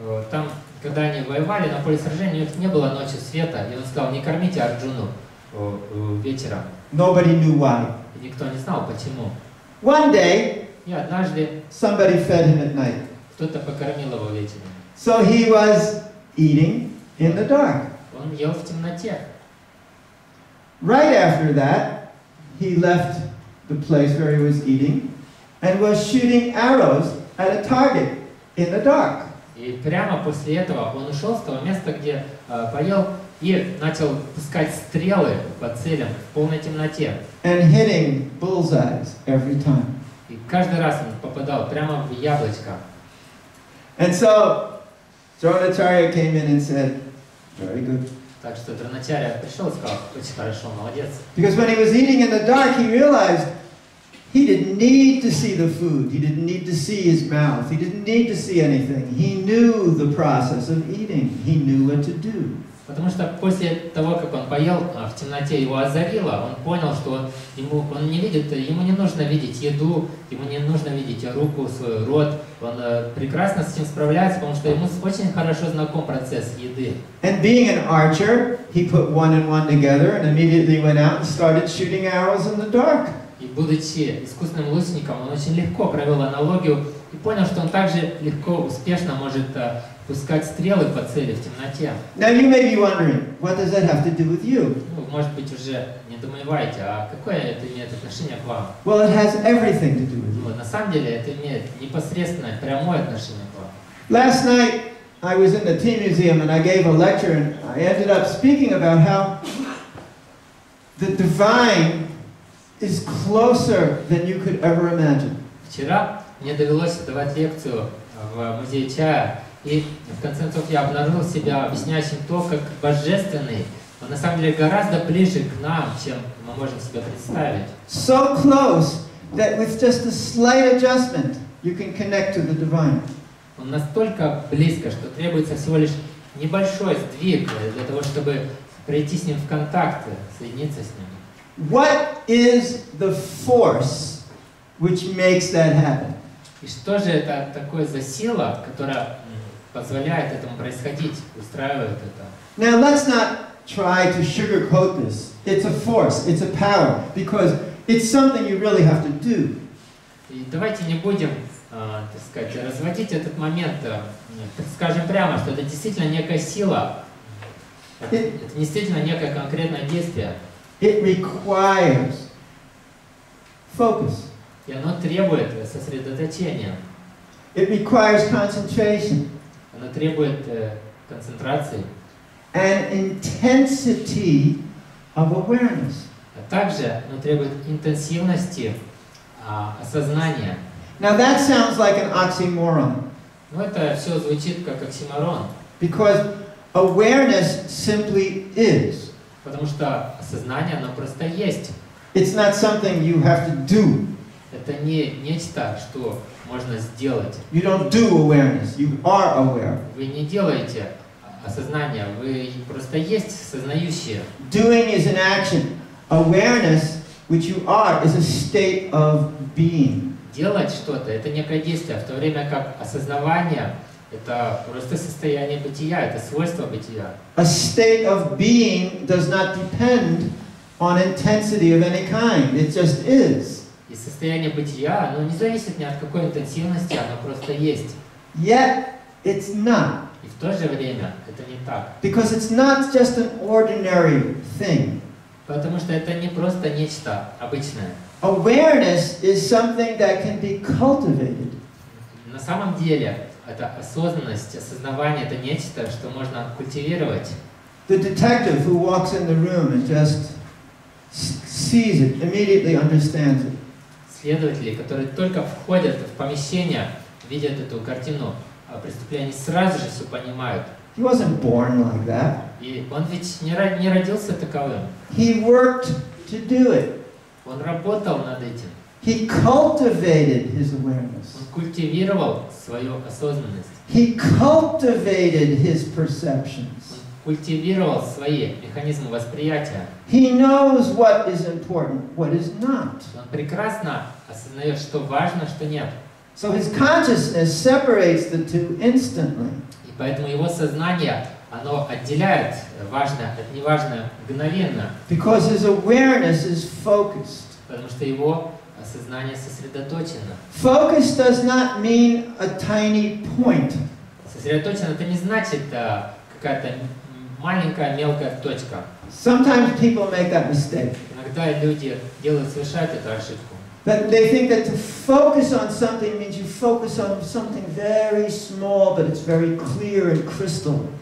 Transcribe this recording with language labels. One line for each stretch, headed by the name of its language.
Russian: Там, когда они воевали на поле сражения, у них не было ночью света, и он сказал, не кормите Арджуну вечером.
English: Nobody knew why.
Russian: И никто не знал, почему.
English: One day,
Russian: И однажды
English: somebody fed him at night.
Russian: кто-то покормил его вечером.
English: So he was eating in the dark.
Russian: Он ел в темноте.
English: Right after that, he left the place where he was eating and was shooting arrows at a target in the dark.
Russian: И прямо после этого он ушел с того места, где поел, и начал пускать стрелы по целям в полной темноте.
English: And hitting bullseyes every time.
Russian: И каждый раз он попадал прямо в яблочко.
English: And so Dronacharya came in and said, very good.
Russian: Так что Дроначарья пришел и сказал, очень хорошо, молодец.
English: Because when he was eating in the dark, he realized he didn't need to see the food. He didn't need to see his mouth. He didn't need to see anything. He knew the process of eating. He knew what to do.
Russian: Потому что после того, как он поел, в темноте его озарило, он понял, что он не видит, ему не нужно видеть еду, ему не нужно видеть руку, свой рот. Он прекрасно с этим справляется, потому что ему очень хорошо знаком процесс еды.
English: And being an archer, he put one and one together and immediately went out and started shooting arrows in the dark.
Russian: И будучи искусным лучником, он очень легко провел аналогию и понял, что он также легко, успешно может пускать стрелы по цели в темноте.
English: Now you may be wondering, what does that have to do with you?
Russian: Ну, может быть, уже не думаете, а какое это имеет отношение к вам?
English: Well, it has everything to do with you.
Russian: На самом деле это имеет непосредственное, прямое отношение к вам.
English: Last night, I was in the tea museum and I gave a lecture and I ended up speaking about how the divine is closer than you could ever imagine.
Russian: Вчера мне довелось давать лекцию в музее чая, и в конце концов я обнаружил себя объясняющим то, как божественный, он на самом деле гораздо ближе к нам, чем мы можем себе представить.
English: So close that with just a slight adjustment, you can connect to the divine.
Russian: Он настолько близко, что требуется всего лишь небольшой сдвиг для того, чтобы прийти с ним в контакт, соединиться с ним.
English: What is the force which makes that happen?
Russian: И что же это такое за сила, которая позволяет этому происходить, устраивает это?
English: Now let's not try to sugarcoat this. It's a force, it's a power, because it's something you really have to do.
Russian: И давайте не будем, так сказать, разводить этот момент, скажем прямо, что это действительно некая сила, это действительно некое конкретное действие.
English: It requires focus.
Russian: И оно требует сосредоточения.
English: It requires concentration.
Russian: Оно требует концентрации.
English: And intensity of awareness.
Russian: А также оно требует интенсивности осознания.
English: Now that sounds like an oxymoron.
Russian: Но это все звучит как оксиморон.
English: Because awareness simply is.
Russian: Потому что осознание, оно просто есть.
English: It's not something you have to do.
Russian: Это не нечто, что можно сделать.
English: You don't do awareness. You are aware.
Russian: Вы не делаете осознание, вы просто есть сознающие.
English: Doing is an action. Awareness which you are, is a state of being.
Russian: Делать что-то — это некое действие, в то время как осознавание — это просто состояние бытия, это свойство бытия.
English: A state of being does not depend on intensity of any kind. It just is.
Russian: И состояние бытия, оно не зависит ни от какой интенсивности, оно просто есть.
English: Yet, it's not.
Russian: И в то же время это не так.
English: Because it's not just an ordinary thing.
Russian: Потому что это не просто нечто обычное.
English: Awareness is something that can be cultivated.
Russian: На самом деле, это осознанность, осознавание — это нечто, что можно культивировать.
English: The detective who walks in the room and just sees it, immediately understands it.
Russian: Следователи, которые только входят в помещение, видят эту картину преступления, сразу же все понимают.
English: He wasn't born like that.
Russian: И он ведь не родился таковым.
English: He worked to do it.
Russian: Он работал над этим.
English: He cultivated his awareness.
Russian: Он культивировал свою осознанность.
English: He cultivated his perceptions.
Russian: Он культивировал свои механизмы восприятия.
English: He knows what is important, what is not.
Russian: Он прекрасно осознает, что важно, что нет.
English: So his consciousness separates the two instantly.
Russian: И поэтому его сознание, оно отделяет важное от неважного мгновенно.
English: Because his awareness is focused.
Russian: Потому что его сознание сосредоточено.
English: Focus does not mean a tiny point.
Russian: Сосредоточено — это не значит какая-то маленькая мелкая точка.
English: Sometimes people make that mistake.
Russian: Иногда люди совершают эту ошибку.
English: That they think that to focus on something means you focus on something very small, but it's very clear and crystal.